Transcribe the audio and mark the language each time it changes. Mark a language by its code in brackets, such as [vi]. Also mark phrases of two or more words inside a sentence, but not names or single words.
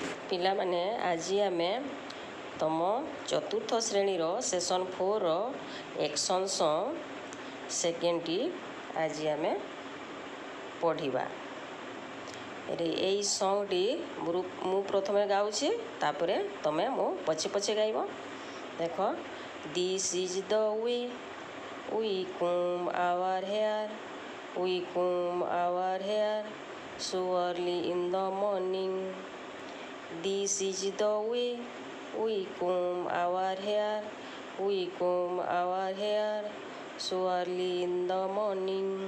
[or] ପିଲାମାନେ ଆଜି ଆମେ ତମ ଚତୁର୍ଥ ଶ୍ରେଣୀର [en] session 4 action song [or] ସେକେଣ୍ଡଟି ଆଜି ଆମେ ପଢ଼ିବା। এই ସଙ୍ଗଟି ମୁଁ ପ୍ରଥମେ ଗାଉଛି, ତାପରେ ତମେ ମୋ ପଛେ ପଛେ ଗାଇବ। ଦେଖ, [en] This is the way we comb our hair, we comb our hair so early in the morning. This is the way we comb our hair, we comb our hair so early in the morning.